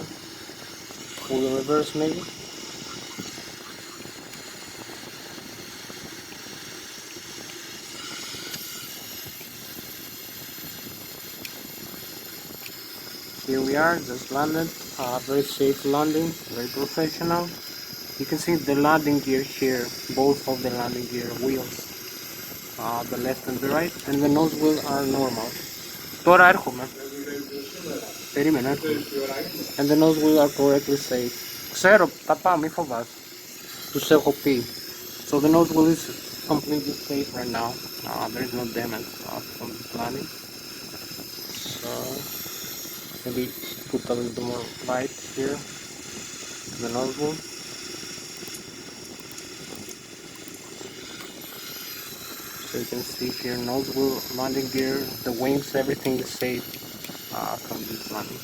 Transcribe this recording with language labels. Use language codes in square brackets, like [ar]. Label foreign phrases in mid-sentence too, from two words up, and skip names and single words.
[en] Full reverse maybe. Here we are, just landed. Very safe landing, very professional. You can see the landing gear here, both of the landing gear wheels, the left and the right, and the nose wheel are normal. [el] Τώρα έρχομαι. Περίμενε, έρχομαι. [en] And the nose wheel are correctly safe. [el] Ξέρω, τα πάω, μη φοβάσαι. Τους έχω πει. [en] So the nose wheel is completely safe right now. There is no damage from the landing. So maybe put a little more light here to the nose wheel. So you can see here nose wheel, landing gear, the wings, everything is safe from this landing.